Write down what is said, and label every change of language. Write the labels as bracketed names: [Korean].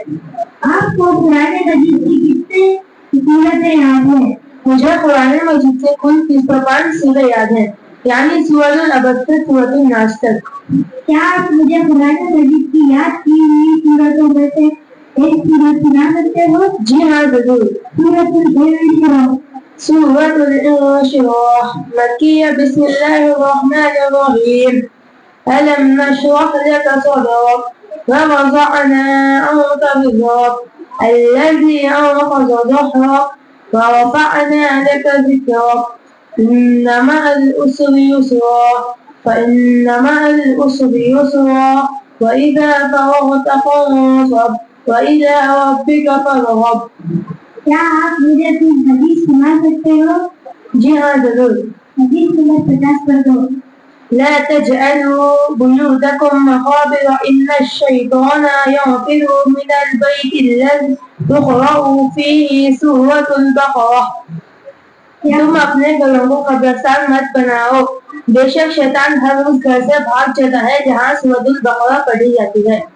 [Urdu] آپ کو قرآن مجید کی کتنے سورتیں یاد ہیں؟ مجھے قرآن مجید سے کل 305 سورہ یاد ہیں، یعنی سورۃ العبس سے سورۃ الناس تک۔ کیا آپ مجھے قرآن مجید کی یاد کی ہوئی سورتوں میں سے ایک سورت سنا سکتے ہو؟ جی ہاں ضرور۔ سورۃ الانشراح۔ [Arabic] سورۃ الانشراح مکیہ، بسم اللہ الرحمن الرحیم۔ ألم نشرح لك صدرك ووضعنا عنك وزرك الذي أنقض ظهرك ورفعنا لك ذكرك إن مع العسر يسرا فإن مع العسر يسرا وإذا فرغت فانصب وإلى ربك فارغب۔ [Urdu] کیا آپ مجھے کوئی حدیث سنا سکتے ہو؟ جی ہاں ضرور۔ حدیث نمبر 50 پر دو۔ [Arabic] لا تجعلوا بيوتكم مقابر إن الشيطان ينفر من البيت الذي تقرأ فيه سورة البقرة۔ [Urdu] تم اپنے گھروں کو قبرستان مت بناؤ، بے شک شیطان ہر اس گھر سے بھاگ جاتا ہے جہاں سورۃ البقرہ پڑھی جاتی ہے۔